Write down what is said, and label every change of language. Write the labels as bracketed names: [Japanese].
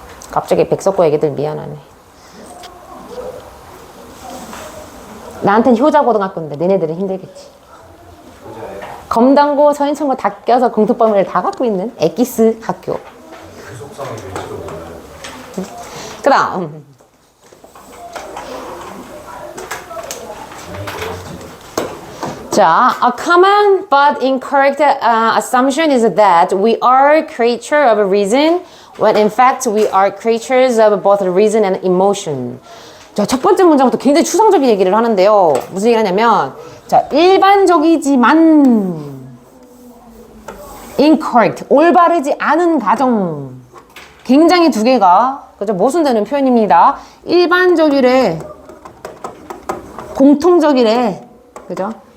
[Korean] 갑자기 백석고 애기들 미안하네. 나한텐 효자고등학교인데 너네들은 힘들겠지. 검단고, 서인천고 다 껴서 공통범위를 다 갖고 있는 엑기스 학교. 그 속성이 될지도 몰라요. 그 다음 자, [English] a common but incorrect assumption is that we are creature of reason when in fact we are creatures of both reason and emotion. [Korean] 자, 첫 번째 문장부터 굉장히 추상적인 얘기를 하는데요. 무슨 얘기를 하냐면, 자, 일반적이지만 incorrect, 올바르지 않은 가정. 굉장히 두 개가, 그죠? 모순되는 표현입니다. 일반적이래, 공통적이래, 그죠?